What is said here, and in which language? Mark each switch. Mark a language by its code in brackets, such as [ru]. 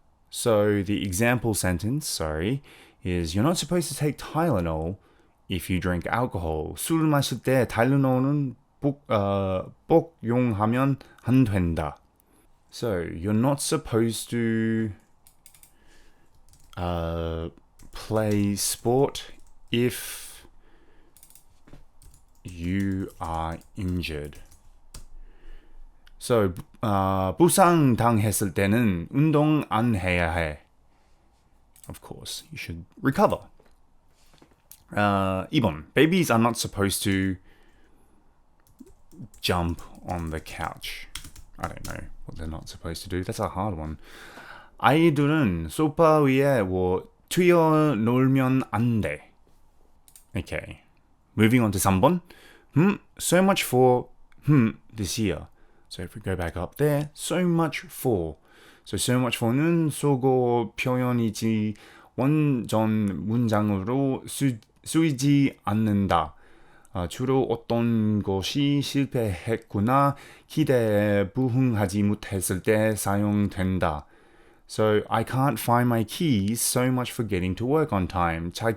[en] So the example sentence, is you're not supposed to take Tylenol if you drink alcohol. [ko] 술 마실 때 타일레놀은 복용하면 안 된다. [en] So you're not supposed to play sport if you are injured. [ko] So, 부상 당했을 때는 운동 안 해야 해. [en] Of course, you should recover. [ko] 2번. [en] Babies are not supposed to jump on the couch. I don't know what they're not supposed to do. That's a hard one. [ko] 아이들은 소파 위에 뛰어놀면 안 돼. [en] Okay. Moving on to 3번. So much for this year. So if we go back up there, so much for. So much for [ko] 는 속어 표현이지 완전 문장으로 쓰이지 않는다. 주로 어떤 것이 실패했거나 기대에 부응하지 못했을 때 사용된다. [en] So I can't find my keys, so much for getting to work on time.